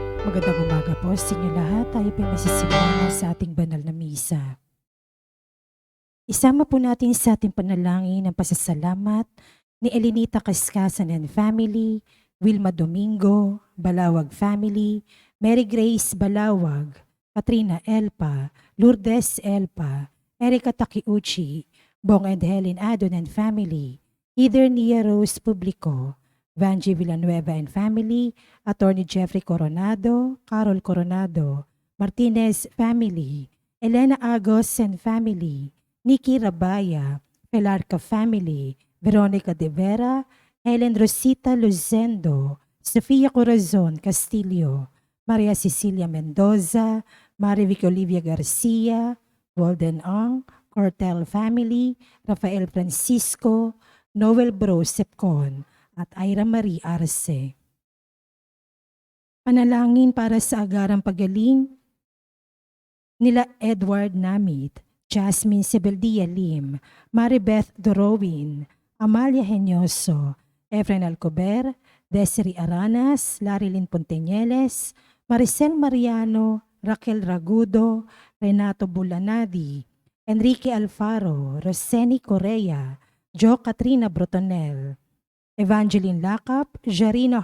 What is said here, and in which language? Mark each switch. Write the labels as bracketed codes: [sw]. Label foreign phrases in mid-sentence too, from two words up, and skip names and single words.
[tl] Magandang umaga po sa inyo lahat. Tayo po masisimulan sa ating banal na misa. Isama po natin sa ating panalangin ang pasasalamat ni Elinita Kaskasan and Family, Wilma Domingo, Balawag Family, Mary Grace Balawag, Katrina Elpa, Lourdes Elpa, Erica Takiuchi, Bong and Helen Adon and Family, Heather Nia Rose Publico, Vanji Villanueva and Family, Attorney Jeffrey Coronado, Carol Coronado, Martinez Family, Elena Agos and Family, Nikki Rabaya, Pelarca Family, Veronica De Vera, Helen Rosita Luzendo, Sofia Corazon Castillo, Maria Cecilia Mendoza, Marivic Olivia Garcia, Walden Ong, Cortel Family, Rafael Francisco, Noel Bro Sepcon, at Ira Marie Arce. Panalangin para sa agarang pagaling nila Edward Namit, Jasmine Sebeldia Lim, Maribeth Dorowin, Amalia Henyoso, Efren Alcober, Desiree Aranas, Larilyn Ponteñeles, Maricel Mariano, Raquel Ragudo, Renato Bulanadi, Enrique Alfaro, Roseni Correa, Jo Katrina Brotonel, Evangeline Lacap, Jarina